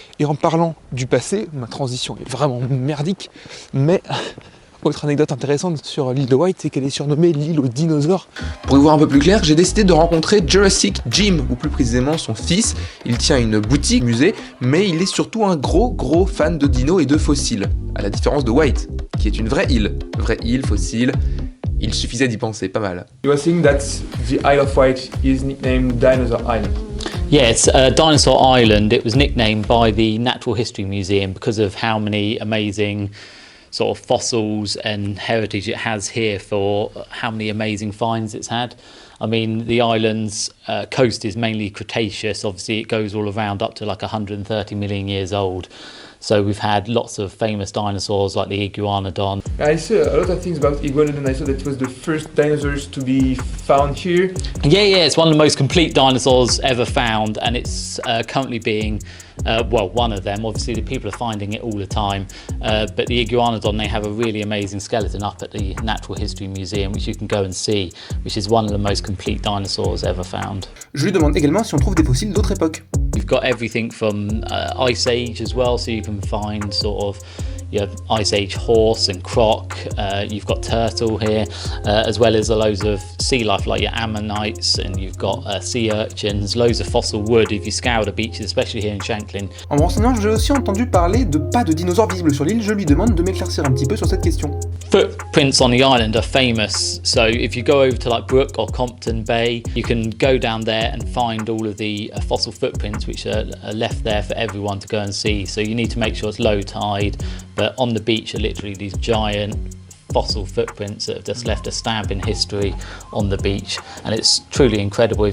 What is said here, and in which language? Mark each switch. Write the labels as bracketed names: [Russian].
[French] Et en parlant du passé, ma transition est vraiment merdique, mais autre anecdote intéressante sur l'île de Wight, c'est qu'elle est surnommée l'île aux dinosaures. Pour y voir un peu plus clair, j'ai décidé de rencontrer Jurassic Jim, ou plus précisément son fils. Il tient une boutique, musée, mais il est surtout un gros fan de dinos et de fossiles, à la différence de Wight, qui est une vraie île, fossile. Il suffisait d'y penser, pas mal. [English] You are saying that the Isle of Wight is nicknamed Dinosaur Island. Yeah, it's Dinosaur Island. It was nicknamed by the Natural History Museum because of how many amazing sort of fossils and heritage it has here, for how many amazing finds it's had. I mean, the island's coast is mainly Cretaceous. Obviously, it goes all around up to like 130 million years old. So we've had lots of famous dinosaurs like the Iguanodon. I saw a lot of things about Iguanodon. I saw that it was the first dinosaurs to be found here. Yeah, it's one of the most complete dinosaurs ever found, and it's currently being, one of them. Obviously, the people are finding it all the time, but the Iguanodon, they have a really amazing skeleton up at the Natural History Museum, which you can go and see, which is one of the most complete dinosaurs ever found. [French] Je lui demande également si on trouve des fossiles d'autres époques. [English] You've got everything from Ice Age as well, so you can find sort of Ice Age horse and croc. You've got turtle here, as well as loads of sea life like your ammonites, and you've got sea urchins, loads of fossil wood if you scour the beaches, especially here in Shanklin. [French] En me renseignant, j'ai aussi entendu parler de pas de dinosaures visibles sur l'île. Je lui demande de m'éclaircir un petit peu sur cette question. [English] Footprints on the island are famous, so if you go over to like Brooke or Compton Bay, you can go down there and find all of the fossil footprints which are left there for everyone to go and see. So you need to make sure it's low tide, but on the beach are literally these giant fossil footprints that have just left a stamp in history on the beach, and it's truly incredible.